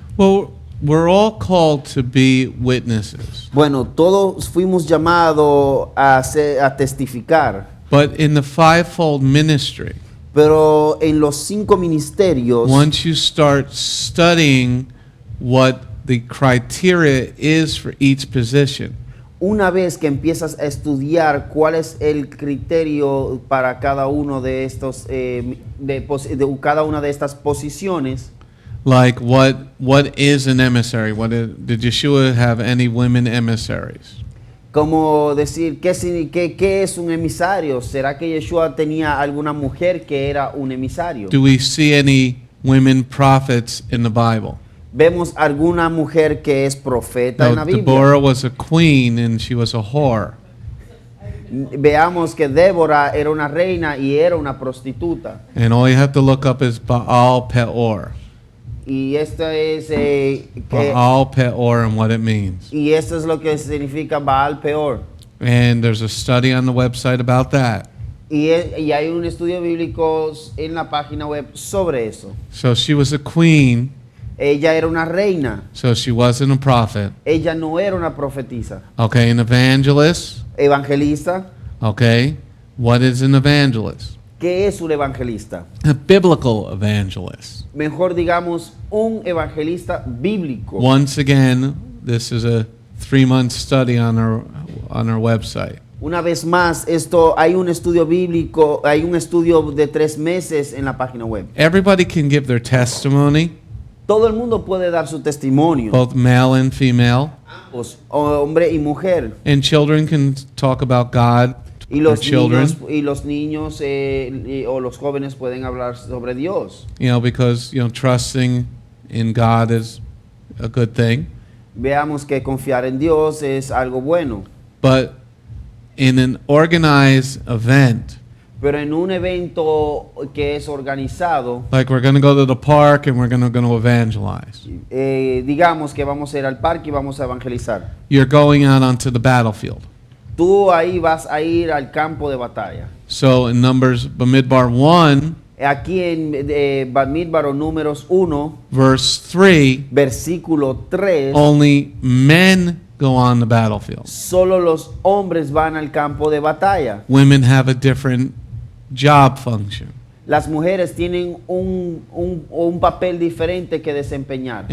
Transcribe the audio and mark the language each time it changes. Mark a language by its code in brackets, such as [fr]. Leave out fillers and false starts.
[en] Well, we're all called to be witnesses. [es] Bueno, todos fuimos llamados a testificar, [en] But in the fivefold ministry, [es] pero en los 5 ministerios, [en] once you start studying what the criteria is for each position, [es] una vez que empiezas a estudiar cuál es el criterio para cada uno de estos, de cada una de estas posiciones, [en] like what is an emissary? Did Yeshua have any women emissaries? [es] como decir, ¿qué es un emisario? ¿Será que Yeshua tenía alguna mujer que era un emisario? [en] Do we see any women prophets in the Bible? [es] ¿Vemos alguna mujer que es profeta en [en] No, [es] la Biblia? [en] Deborah was a queen and she was a whore. [es] Veamos que Débora era una reina y era una prostituta. [en] And all you have to look up is Baal Peor. [es] Y esto es [en] Baal Peor and what it means. [es] y esto es lo que significa Baal Peor. [en] And there's a study on the website about that. [es] Y hay un estudio bíblico en la página web sobre eso. [en] So she was a queen, [es] Ella era una reina. [en] so she wasn't a prophet. [es] Ella no era una profetisa. [en] Okay, an evangelist. [es] Evangelista. [en] Okay, what is an evangelist? [es] ¿Qué es un evangelista? [en] A biblical evangelist. [es] Mejor digamos, un evangelista bíblico. [en] Once again, this is a 3-month study on our website. [es] Una vez más, hay un estudio bíblico, hay un estudio de 3 meses en la página web. [en] Everybody can give their testimony, [es] Todo el mundo puede dar su testimonio, [en] both male and female, [es] ambos, hombre y mujer. [en] and children can talk about God [es] Y [en] to their [es] los [en] children. [es] niños o los jóvenes pueden hablar sobre Dios. [en] Because trusting in God is a good thing. [es] Veamos que confiar en Dios es algo bueno. [en] But in an organized event, [es] Pero en un evento que es organizado, [en] like we're going to go to the park and we're going to evangelize, [es] digamos que vamos a ir al parque y vamos a evangelizar. [en] you're going out onto the battlefield. [es] Tú ahí vas a ir al campo de batalla. [en] So in Numbers, Bamidbar 1, [es] Aquí en Bamidbar o Números 1, [en] verse 3, [es] versículo 3, [en] only men go on the battlefield. [es] solo los hombres van al campo de batalla. [en] Women have a different job function. [es] Las mujeres tienen un papel diferente que desempeñar.